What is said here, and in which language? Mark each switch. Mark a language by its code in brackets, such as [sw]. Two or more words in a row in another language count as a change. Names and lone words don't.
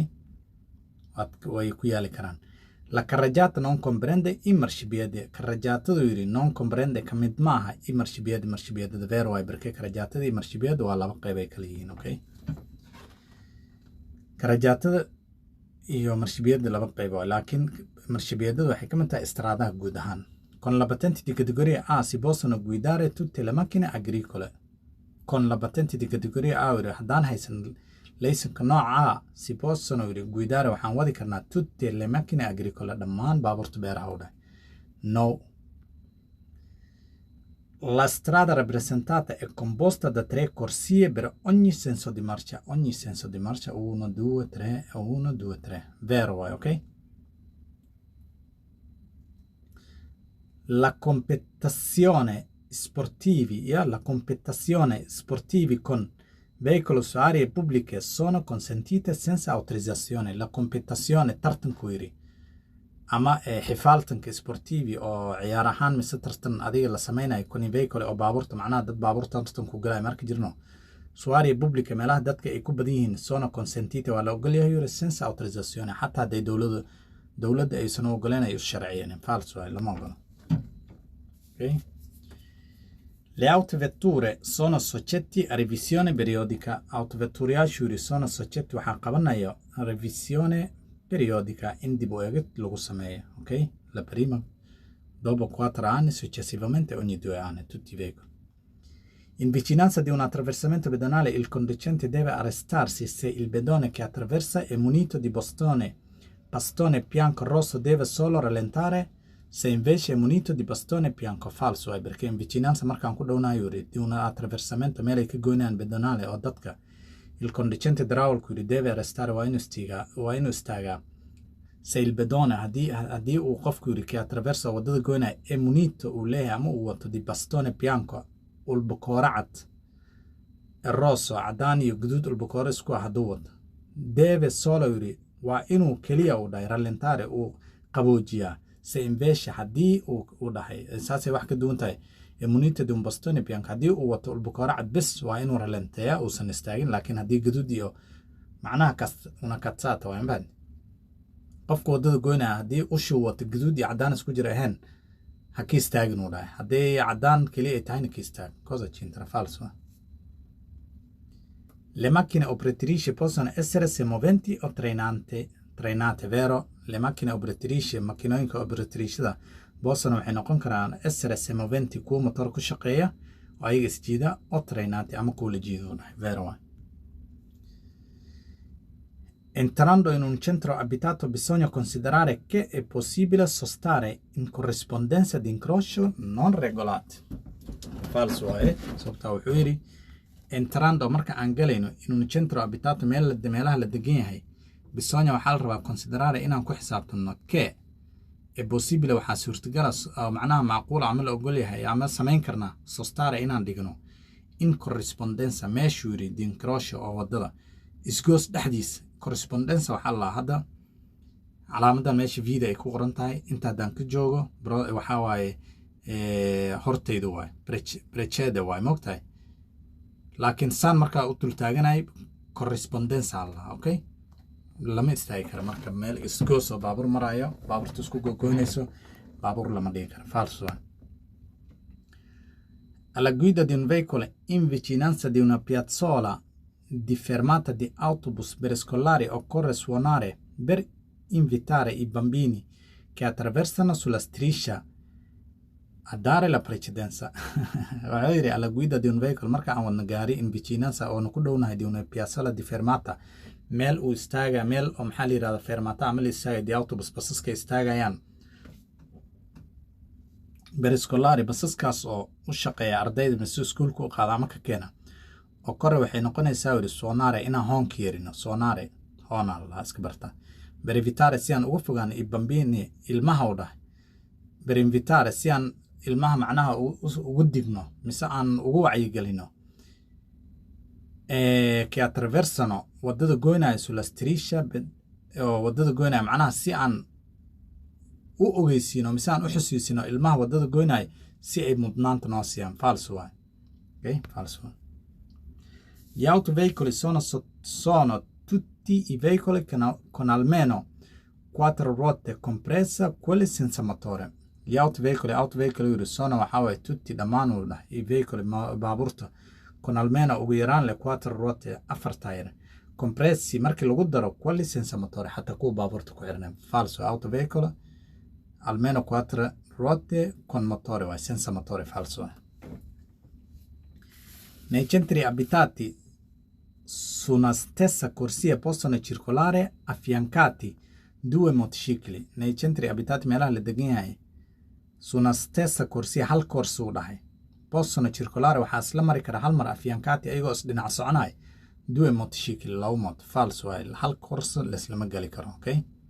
[so] Way ku yaali karaan. [it] La carreggiata non comprende i marciapiedi. [so] Carreggiatadu yidhi [it] non comprende [so] ka mid maaha [it] i marciapiedi [so] vero waay perché carreggiatada iyo marciapiedi waa laba qayb ay kala yihiin, okay? Carreggiatada iyo marciapiedi laba qayb waay laakiin marciapiedadu waxay ka mid tahay istraadaha guud ahaan. [it] Con la patente di categoria A si possono guidare tutte le macchine agricole. Con la patente di categoria A [so] yidhi haddaan haysan laysanka nooca A [it] si possono guidare [so] waxaan wadi karnaa [it] tutte le macchine agricole [so] dhammaan baabuurta beeraha u dhahay. [it] No. La strada rappresentata è composta da 3 corsie per ogni senso di marcia. Ogni senso di marcia 1, 2, 3, 1, 2, 3. Vero waay, ok? La competizione sportivi con veicoli su aree pubbliche sono consentite senza autorizzazione. La competizione [so] tartanku yiri ama xifaaltanka sportivi oo ciyaar ahaan mise tartan adiga la samaynayo [it] con i veicoli [so] oo baabuurta macnaha dad baabuurta tartanku galay marka jirno [it] su aree pubbliche [so] meelaha dadka ay ku badan yihiin [it] sono consentite [so] waa la ogol yahay yiri [it] senza autorizzazione [so] xataa hadday dowladda aysan ogoleen ay u sharciyeen falso ay lama ogolo. Okay? [it] Le autovetture sono soggetti a revisione periodica. [so] Autovetturiyaashu sono soggetti waxaa qabanayo [it] revisione periodica [so] in dib u eegid lagu sameeyo, ok? [it] La prima dopo 4 anni, successivamente ogni 2 anni, tutti i veicoli. In vicinanza di un attraversamento pedonale il conducente deve arrestarsi se il pedone che attraversa è munito di bastone bianco rosso deve solo rallentare se invece è munito di bastone bianco falso, perché in vicinanza [so] markaan ku dhownayo [it] di un [so] attraversamento meel ay ka goynayaan pedonale oo dadka [it] il conducente idraulico deve arrestare [so] waa inuu istaagaa [it] se il pedone [so] haddii uu qofku yiri [it] che attraversa [so] wadada goynaya [it] è munito [so] uu leeyahay ama uu wato [it] di bastone bianco [so] ulbakoora cad rosso cadaan iyo guduud ulbakoora isku ah hadduu wato [it] deve solo [so] yiri waa inuu keliya uu dhahay rallentare uu qaboojiyaa [it] se invece [so] haddii uu dhahay saasay wax ka duwan tahay [it] munito di un bastone bianco [so] haddii uu wato ulbakoora cad bes waa inuu rallenteeyaa uusan istaagin laakiin haddii guduud iyo macnaha una katsaata waa inbaad qofka wadada goynaya haddii ushuu wato guduud iyo caddaan isku jira ahayn ha ka istaagin uu dhahay haddii caddaan keliya ay tahayna ka istaag [it] cosa c'entra falso. Le macchine operatrici possono essere semoventi o trainate, vero? Le macchine operatrici [so] macchinooyinka operatricida possono waxay noqon karaan [it] essere semoventi [so] kuwa motor ku shaqeeya oo ayaga isjiida [it] o trainate [so] ama kuwa la jiido dhahay vero waay. [it] Entrando in un centro abitato bisogna considerare che è possibile sostare in corrispondenza di incrocio non regolati. [so] Falso waay sababtaa wuxuu yidhi entrando marka aan galayno [it] in un centro abitato [so] meelaha la degan yahay bisogna waxaa la rabaa considerare inaan ku xisaabtanno [it] che è possibile [so] waxaa suurtagala macnaha macquula ama la ogol yahay ama samayn karnaa sostare inaan dhigno [it] in corrispondenza [so] meeshuu yidhi [it] di incrocio [so] oo wadada isgoos dhexdiisa corrispondenza waxaa la hadda calaamadan meesha vida ay ku qoran tahay inta haddaan ka joogo waxaa waaye hortayda waay precede waay moogtahay laakiin saan markaa u dultaaganay corrispondenza alla okay lama istaagi karo marka meel isgoos oo baabuur marayo baabuurta isku gogoynayso baabuur lama dhigi karo falso. [it] Alla guida di un veicolo in vicinanza di una piazzola di fermata di autobus per scolari occorre suonare per invitare i bambini che attraversano sulla striscia a dare la precedenza. [so] Waxaa yidhi [it] alla guida di un veicolo [so] marka aan wadna gaari [it] in vicinanza [so] oona ku dhownahay [it] di una piazzola di fermata [so] meel uu istaaga meel oo maxaa la yidhahda fermata ama la istaaga [it] di autobus [so] basaska istaagayaan berescolari basaskaas oo u shaqeeya ardayda mise iskuulka u qaada ama ka keena oo kore waxay noqonaysaa yidhi sonare inaan hoonka yerino sonare hoona la iska barta [it] per evitare [so] si aan uga fogaan [it] i bambini [so] ilmaha u dhahay [it] per invitare [so] si aan ilmaha macnaha ugu digno mise aan ugu wacyigelino [it] che attraversano [so] waddada goynaya [it] sulla striscia [so] oo waddada goynaya macnaha si aan u ogeysiino mise aan u xusuusino ilmaha waddada goynaya si ay mudnaanta noo siiyaan [it] falso waay okay falso gli autoveicoli sono tutti i veicoli con almeno 4 ruote compresa quelle senza motore gli autoveicoli sono [so] waxa way [it] tutti dhammaan i veicoli baabuurta con almeno [so] ugu yaraan [it] le 4 ruote [so] 4 tayr [it] compressi [so] markii lagu daro [it] quelli senza motore [so] hatta kuwa baabuurta ku xirnaan [it] falso autoveicolo almeno 4 ruote con motore vai senza motore falso nei centri abitati su una stessa corsia possono circolare affiancati 2 motocicli nei centri abitati [so] meelaha la degan yahay [it] su una stessa corsia [so] hal corso u dhahay [it] possono circolare [so] waxaa isla mari kara hal mar [it] affiancati [so] ayagoo isdhinac soconay [it] 2 motocicli [so] labo moto [it] falso [so] waay hal corso laislama gali karo okay